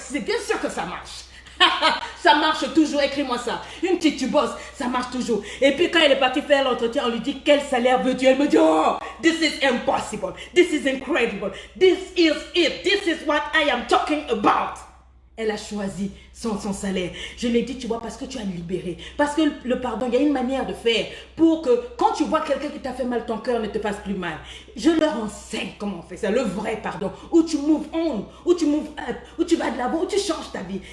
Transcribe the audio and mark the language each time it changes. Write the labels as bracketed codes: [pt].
[fr] C'est bien sûr que ça marche. Ça marche toujours, écris-moi ça. Une petite tu bosses, ça marche toujours. Et puis quand elle est partie faire l'entretien, on lui dit quel salaire veux-tu? Elle me dit, [en] oh, this is impossible. This is incredible. This is it. This is what I am talking about. [fr] Elle a choisi son salaire. Je lui ai dit, tu vois, parce que tu as libéré. Parce que le pardon, il y a une manière de faire pour que quand tu vois quelqu'un qui t'a fait mal, ton cœur ne te fasse plus mal. Je leur enseigne comment on fait ça, le vrai pardon. Où tu [en] move on, [fr] où tu [en] move up, [fr] où tu vas de l'avant, où tu changes ta vie.